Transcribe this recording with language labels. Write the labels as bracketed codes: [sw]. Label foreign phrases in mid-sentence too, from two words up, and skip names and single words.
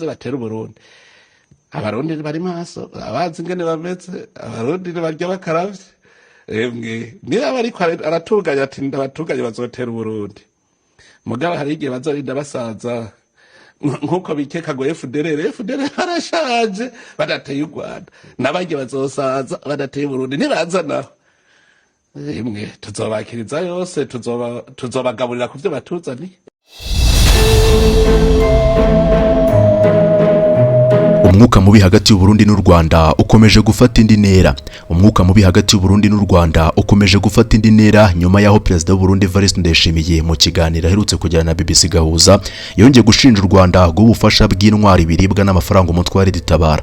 [rn] batera Burundi abarundi bari maso abazi ngene bameze abarundi barya bakaravye niba bari aratunganya ati ndabatunganye bazotera Burundi mugabo hari igihe bazorinda basaza nkuko bikeka ngo FDR harashaje badateye u Rwanda nabaje bazosaza badateye Burundi nibaza naho tuzobakiriza yose tuzobagaburira kuvyo batuzani. [rw] Umwuka mubi hagati y'u Burundi n'u Rwanda ukomeje gufata indi ntera. Umwuka mubi hagati y'u Burundi n'u Rwanda ukomeje gufata indi ntera nyuma yaho Perezida Évariste Évariste Ndayishimiye mu kiganiro aherutse kujyana na BBC Gahuza yongeye gushinja u Rwanda bw'ubufasha bw'intwari biribwa n'amafaranga umutwe wa RED-Tabara.